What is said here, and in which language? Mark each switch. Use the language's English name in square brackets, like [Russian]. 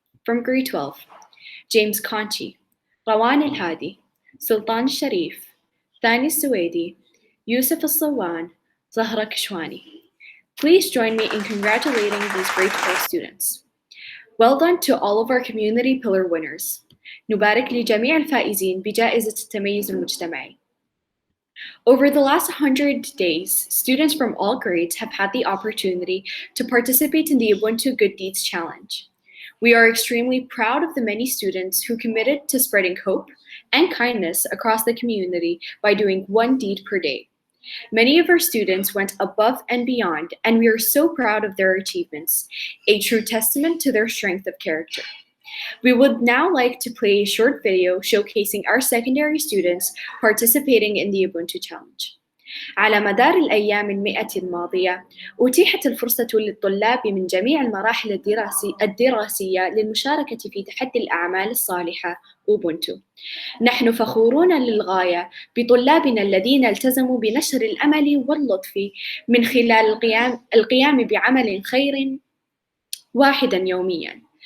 [English] From grade 12, James Conchi, Rawan Al-Hadi, Sultan Sharif, Thani Suwaidi, Yusuf Al-Sawan, Zahra Kishwani. Please join me in congratulating these grade 12 students. Well done to all of our community pillar winners. [Arabic] نبارك لجميع الفائزين بجائزة التميز المجتمعي. [English] Over the last 100 days, students from all grades have had the opportunity to participate in the Ubuntu Good Deeds Challenge. We are extremely proud of the many students who committed to spreading hope and kindness across the community by doing one deed per day. Many of our students went above and beyond, and we are so proud of their achievements, a true testament to their strength of character. We would now like to play a short video showcasing our secondary students participating in the Ubuntu Challenge. [Arabic] على مدار الأيام المئة الماضية، أتيحت الفرصة للطلاب من جميع المراحل الدراسية للمشاركة في تحدي الأعمال الصالحة أوبونتو. نحن فخورون للغاية بطلابنا الذين التزموا بنشر الأمل واللطف من خلال القيام بعمل خير واحدا يوميا.